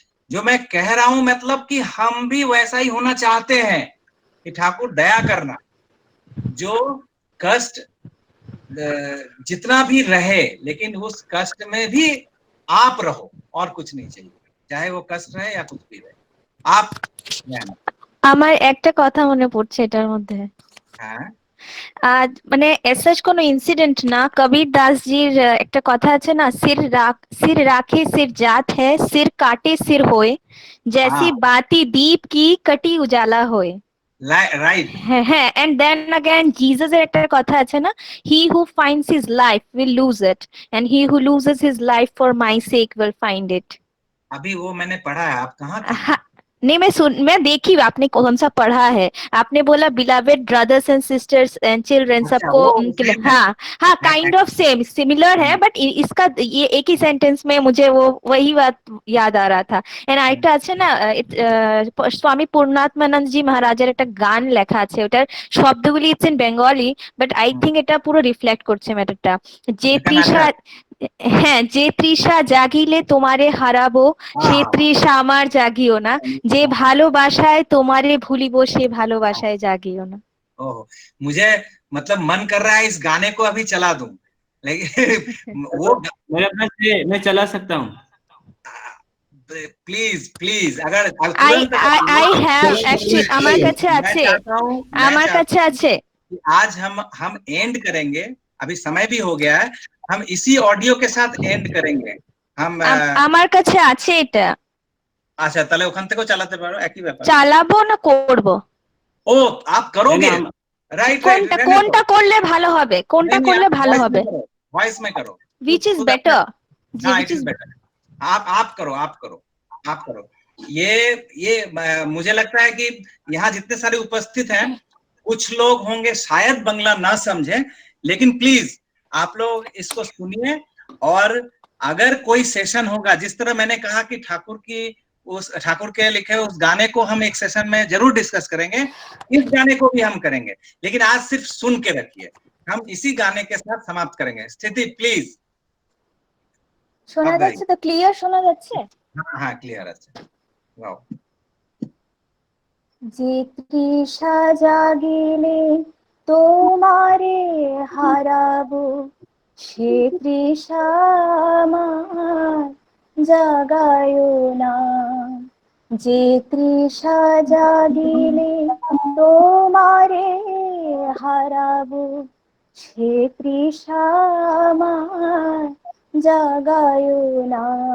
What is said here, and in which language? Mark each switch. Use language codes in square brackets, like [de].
[hi] जो मैं कह रहा हूं मतलब कि हम भी वैसा ही होना चाहते हैं कि ठाकुर दया करना, जो कष्ट जितना भी रहे लेकिन उस कष्ट में भी आप रहो और कुछ नहीं चाहिए, चाहे वो कष्ट रहे या कुछ भी रहे, आप रहना। [bn] আমার একটা কথা মনে পড়ছে এটার মধ্যে। হ্যাঁ, আজ মানে এসেজ কোনো ইনসিডেন্ট না, কবির দাসজির একটা কথা আছে না, [hi] सिर राखे सिर जात है, सिर काटे सिर होए, जैसी हाँ, बाती दीप की कटी उजाला होए। [en] Right. হ্যাঁ, and then again Jesus [bn] এর একটা কথা আছে না, [en] he who finds his life will lose it and he who loses his life for my sake will find it। [hi] अभी वो मैंने पढ़ा है, आप कहाँ थी? हाँ, नहीं मैं देखी, आपने कौन सा पढ़ा है? आपने बोला [en] beloved brothers and sisters and children, [hi] अच्छा, सबको वो उनके लिए, सेम है। हाँ हाँ, काइंड ऑफ सेम सिमिलर है, बट इसका ये एक ही सेंटेंस में मुझे वो वही बात याद आ रहा था। [bn] এন্ড আরেকটা আছে না, স্বামী পূর্ণাত্মানন্দ জি মহারাজের একটা গান লেখা আছে, ওটার শব্দগুলি [en] it's in Bengali, but I think [bn] এটা পুরো রিফ্লেক্ট করছে ম্যাটারটা। যে তৃষা, হ্যাঁ, যে তৃষা জাগিলে তোমারে হারাবো, সে তৃষা আমার জাগিও না, যে ভালোবাসায় তোমারে ভুলিব সে ভালোবাসায় জাগিও না। [hi] ओह, मुझे मतलब मन कर रहा है इस गाने को अभी चला दूं, लेकिन वो मेरे पास है, मैं चला सकता हूँ। प्लीज प्लीज अगर [en] I have actually [bn] আমার কাছে আছে, আমার কাছে আছে। [hi] आज हम एंड करेंगे, अभी समय भी हो गया है, हम इसी ऑडियो के साथ एंड करेंगे। हम [bn] আমার কাছে আছে এটা। আচ্ছা, তাহলে ওখান থেকেও চালাতে পারো, একই ব্যাপার। চালাবো না করব? [hi] ও, आप करोगे? [en] right right, [bn] কোনটা করলে ভালো হবে? কোনটা করলে ভালো হবে? [hi] वॉइस में करो, [en] which is better? which is better? [hi] आप करो, आप करो, आप करो। ये मुझे लगता है कि यहाँ जितने सारे उपस्थित हैं, कुछ लोग होंगे शायद बंगला ना समझे, लेकिन प्लीज आप लोग इसको सुनिए, और अगर कोई सेशन होगा, जिस तरह मैंने कहा कि ठाकुर के लिखे उस गाने को हम एक सेशन में जरूर डिस्कस करेंगे, इस गाने को भी हम करेंगे, लेकिन आज सिर्फ सुन के रखिए। हम इसी गाने के साथ समाप्त करेंगे। स्थिति प्लीज। [bn] শোনা যাচ্ছে তো? ক্লিয়ার শোনা যাচ্ছে? [hi] हाँ, क्लियर [bn] আছে। वाओ। যে তৃষা জাগিলে তোমারে হারাবো, সে তৃষা আমার জাগায়ো না, যে তৃষা জাগিলে তোমারে হারাবো, সে তৃষা আমার জাগায়ো না,